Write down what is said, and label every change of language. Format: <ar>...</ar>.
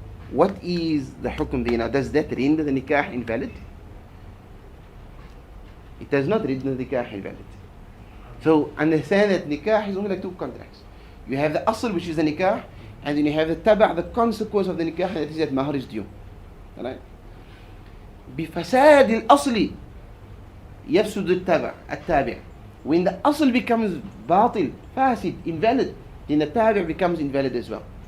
<en>What is the hukum there? Now, does that render the nikah invalid? It does not render the nikah invalid. So understand that nikah is only like two contracts. You have the asl, which is the nikah, and then you have the taba', the consequence of the nikah, that is that mahar is due. Alright?</en> <ar>بفساد الأصل يفسد التابع.</ar> <en>When the asl becomes batil, fasid, invalid, then the tabi' becomes invalid as well.</en>